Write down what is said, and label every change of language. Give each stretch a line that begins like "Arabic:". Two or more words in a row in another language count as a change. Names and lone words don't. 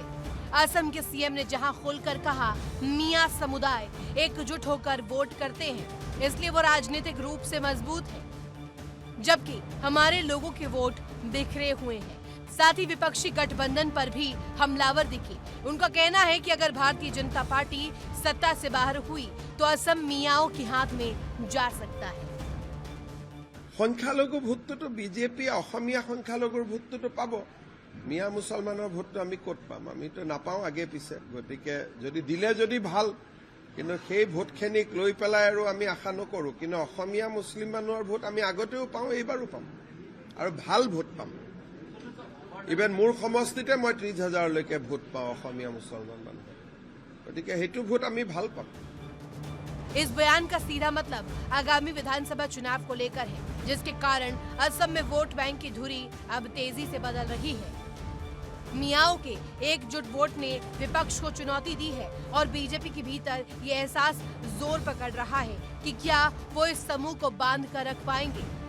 Hindi: असम के सीएम ने जहां खुलकर कहा मियां समुदाय एकजुट होकर वोट करते हैं, इसलिए वो राजनीतिक रूप से मजबूत है, जबकि हमारे लोगों के वोट बिखरे हुए हैं। साथ ही विपक्षी गठबंधन पर भी हमलावर दिखे। उनका कहना है कि अगर भारतीय जनता पार्टी सत्ता से बाहर हुई तो असम मियाओं के हाथ में जा सकता है।
Assamese: সংখ্যালঘু ভোটটোতো বিজেপি অসমীয়া সংখ্যালঘুৰ ভোটটোতো পাব, মিয়া মুছলমানৰ ভোটটো আমি ক'ত পাম? আমিতো নাপাওঁ আগে পিছে। গতিকে যদি দিলে যদি ভাল, কিন্তু সেই ভোটখিনিক লৈ পেলাই আৰু আমি আশা নকৰোঁ। কিন্তু অসমীয়া মুছলিম মানুহৰ ভোট আমি আগতেও পাওঁ, এইবাৰো পাম আৰু ভাল ভোট পাম। ইভেন মোৰ সমষ্টিতে মই 30,000লৈকে ভোট পাওঁ অসমীয়া মুছলমান মানুহৰ। গতিকে সেইটো ভোট আমি ভাল পাম।
Hindi: इस बयान का सीधा मतलब आगामी विधानसभा चुनाव को लेकर है, जिसके कारण असम में वोट बैंक की धुरी अब तेजी से बदल रही है। मियाओं के एकजुट वोट ने विपक्ष को चुनौती दी है और बीजेपी के भीतर ये एहसास जोर पकड़ रहा है कि क्या वो इस समूह को बांध कर रख पाएंगे।